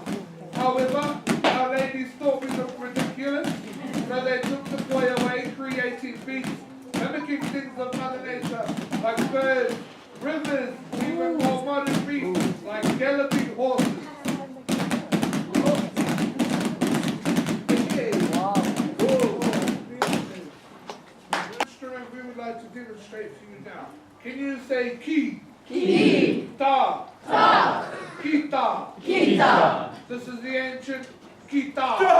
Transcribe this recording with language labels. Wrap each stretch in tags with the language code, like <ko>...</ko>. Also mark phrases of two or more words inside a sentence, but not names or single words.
<en>However, our ladies thought we looked ridiculous, so they took the poi away, creating beasts, mimicking things of Mother Nature, like birds, rivers, even more modern beasts, like galloping horses. Instrument we would like to demonstrate for you now. Can you say ki? Ki. Ta. Ta. Kita. Kita. This is the ancient kita.</en>